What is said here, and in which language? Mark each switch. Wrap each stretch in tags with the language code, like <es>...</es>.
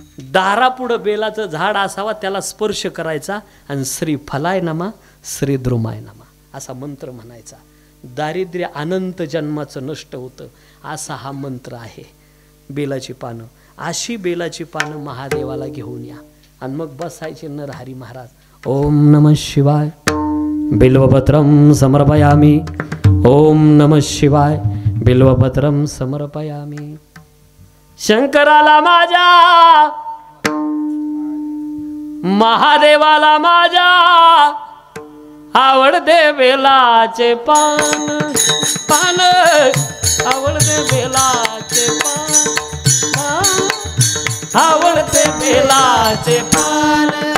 <mr>दारापुढं बेलाचं झाड असावा, त्याला स्पर्श करायचा आणि</mr> <sa>श्री फलाय नमा, श्री द्रुमाय नमा</sa> <mr>असा मंत्र म्हणायचा. दारिद्र्य अनंत जन्माचं नष्ट होतं असा हा मंत्र आहे. बेलाची पानं, अशी बेलाची पानं महादेवाला घेऊन या आणि मग बसायचे नरहरी महाराज.</mr> <sa>ओम नमः शिवाय बिल्वपत्रम समर्पयामी, ओम नमः शिवाय बिल्वपत्रम समर्पयामी.</sa> <mr>शंकराला माझ्या, महादेवाला माझ्या आवडते बेलाचे पान, पान आवडते बेलाचे पान, आवडते बेलाचे पान.</mr>